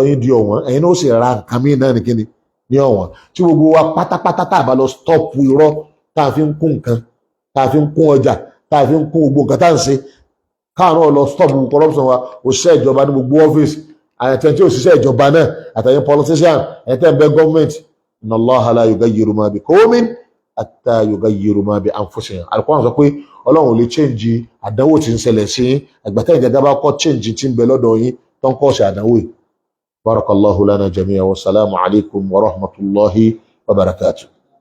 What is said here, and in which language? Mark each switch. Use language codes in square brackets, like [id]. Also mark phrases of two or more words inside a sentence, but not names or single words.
[yo] yín di ọ̀wọ́n ẹ̀yin náà ó sì ra nǹkan mí náà nìkíni ní ọ̀wọ́n tí gbogbo wa pátápátá tá a bá lọ stọ́ọ̀pù irọ́ tá a fi ń kún nǹkan tá a fi ń kún ọjà tá a fi ń kún gbogbo nǹkan tá à ń ṣe káwọn náà lọ stọ́ọ̀pù corruption wa òṣìṣẹ́ ìjọba ní gbogbo ọ́fíìsì àyẹ̀tẹ̀ tí òṣìṣẹ́ ìjọba náà àtàyẹ̀ politician àyẹ̀tẹ̀ bẹ́ gọ́ọ̀mẹ̀ntì [ar] إن الله لا يغير ما بقوم حتى يغيروا ما بأنفسهم [yo] Al-Qur'an sọ pé ọlọ́run ò lè change àdánwò tí ń ṣẹlẹ̀ sí àgbàtà ìjẹ̀dá bá kọ́ change tí ń bẹ lọ́dọ̀ yín tó ń kọ́ ṣe àdánwò yìí. [ar] بارك الله لنا جميعا وسلام عليكم ورحمة الله وبركاته.